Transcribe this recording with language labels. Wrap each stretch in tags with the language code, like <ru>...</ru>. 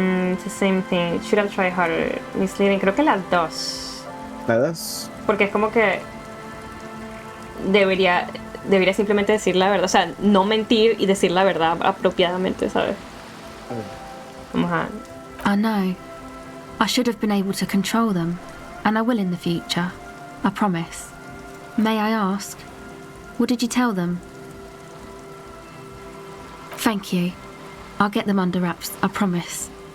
<en>It's the same thing. Should have tried harder.</en> <es>Misleading. Creo que las dos. ¿Las dos? Porque es como que debería simplemente decir la verdad. O sea, no mentir y decir la verdad apropiadamente, ¿sabes? Vamos a...</es> <en>I know. I should have been able to control them, and I will in the future. I promise. May I ask, what did you tell them? Thank you. I'll get them under wraps, I promise.</en>